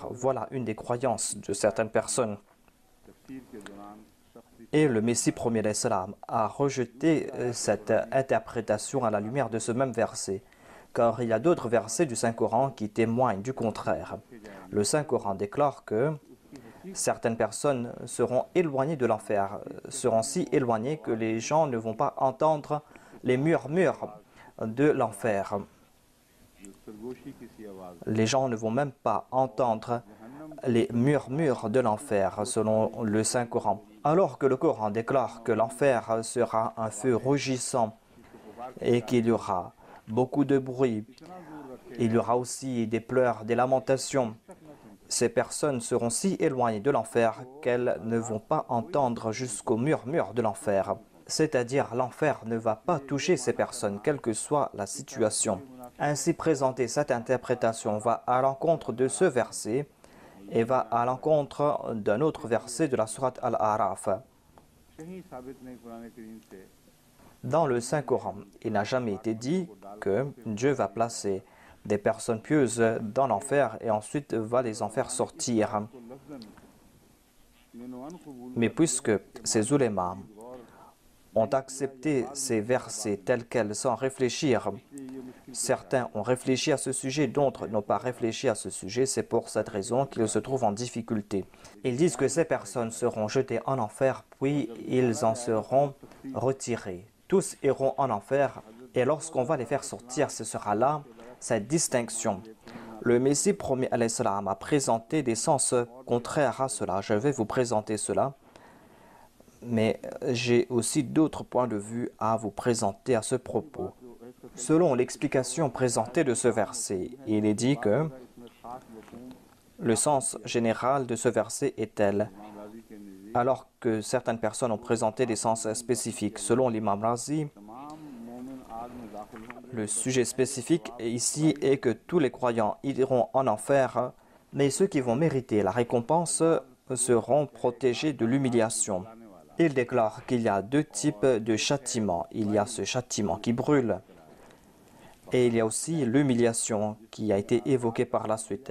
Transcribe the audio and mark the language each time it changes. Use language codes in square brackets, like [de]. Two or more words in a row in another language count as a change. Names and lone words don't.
[fr] Voilà une des croyances de certaines personnes. [ur] تفسیر کے دوران سختی [fr] Et le Messie premier [ar] علیہ السلام [fr] a rejeté cette interprétation à la lumière de ce même verset, car il y a d'autres versets du Saint-Coran qui témoignent du contraire. Le Saint-Coran déclare que certaines personnes seront éloignées de l'enfer, seront si éloignées que les gens ne vont pas entendre les murmures de l'enfer. [ur] جو سرگوشی کی سی آواز, [fr] Les gens ne vont même pas entendre les murmures de l'enfer, selon le Saint-Coran. Alors que le Coran déclare que l'enfer sera un feu rougissant et qu'il y aura beaucoup de bruit, il y aura aussi des pleurs, des lamentations. Ces personnes seront si éloignées de l'enfer qu'elles ne vont pas entendre jusqu'au murmure de l'enfer. C'est-à-dire l'enfer ne va pas toucher ces personnes, quelle que soit la situation. Ainsi présenter cette interprétation va à l'encontre de ce verset et va à l'encontre d'un autre verset de la sourate Al-A'raf. [ur] کہیں ثابت نہیں قرآن کریم سے [fr] Dans le Saint-Coran, il n'a jamais été dit que Dieu va placer des personnes pieuses dans l'enfer et ensuite va les en faire sortir. [ur] تو لفظاً من و عن قبول [fr] Mais puisque ces ulémas ont accepté ces versets tels quels sans réfléchir, certains ont réfléchi à ce sujet, d'autres n'ont pas réfléchi à ce sujet, c'est pour cette raison qu'ils se trouvent en difficulté. Ils disent que ces personnes seront jetées en enfer, puis ils en seront retirés. Tous iront en enfer, et lorsqu'on va les faire sortir, ce sera là cette distinction. Le Messie premier [ar] علیہ السلام [fr] a présenté des sens contraires à cela. Je vais vous présenter cela. Mais j'ai aussi d'autres points de vue à vous présenter à ce propos. Selon l'explication présentée de ce verset, il est dit que [ur] اس میں خاص مفہوم [fr] le sens général de ce verset est tel, [ur] امام رازی کے نزدیک [fr] alors que certaines personnes ont présenté des sens spécifiques. Selon l'imam Razi, [ur] تمام مومن آگ میں داخل ہوں گے, [fr] le sujet spécifique ici est que tous les croyants iront en enfer, mais ceux qui vont mériter la récompense seront protégés de l'humiliation. Il déclare qu'il y a deux types de châtiments. Il y a ce châtiment qui brûle et il y a aussi l'humiliation qui a été évoquée par la suite.